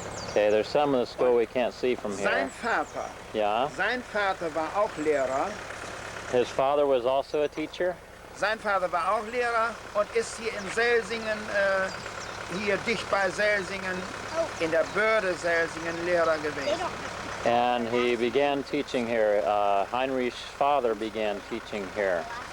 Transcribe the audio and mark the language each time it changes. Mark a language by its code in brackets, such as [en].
[en] Okay, there's some of the school we can't see from here. [de] Sein Vater. Ja. Sein Vater war auch Lehrer. [en] His father was also a teacher? [de] Sein Vater war auch Lehrer und ist hier in Zelsingen, hier dicht bei Zelsingen, in der Börde Zelsingen Lehrer gewesen. [en] And he began teaching here. Heinrich's father began teaching here.